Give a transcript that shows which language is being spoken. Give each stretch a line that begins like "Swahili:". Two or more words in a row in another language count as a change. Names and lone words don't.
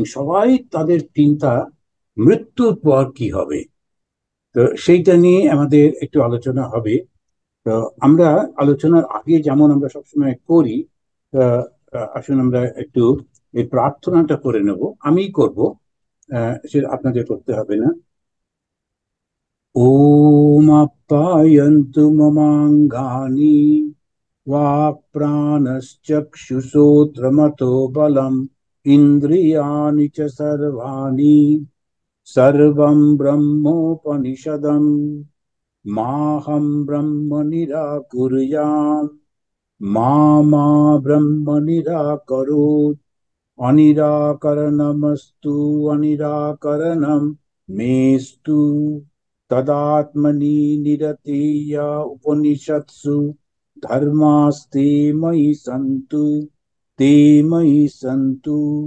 Bangla: সবাই তাদের চিন্তা মৃত্যুর পর কি হবে, তো সেইটা নিয়ে আমাদের একটু আলোচনা হবে। তো আমরা আলোচনার আগে যেমন আমরা সবসময় করি, আহ, আসুন আমরা একটু এই প্রার্থনাটা করে নেব। আমিই করব, সেটা আপনাদের করতে হবে না।
Sanskrit: ॐ आप्यायन्तु ममाङ्गानि वाक्प्राणश्चक्षुश्रोत्रमतो बलम् इन्द्रियाणि च सर्वाणि सर्वं ब्रह्मोपनिषदम् माहं ब्रह्म निराकुर्याम् मा मा ब्रह्म निराकरोत् अनिराकरणमस्तु अनिराकरणं मेस्तु तदात्मनि निरतेय उपनिषत्सु धर्मास्ते मयि सन्तु ते मयि सन्तु।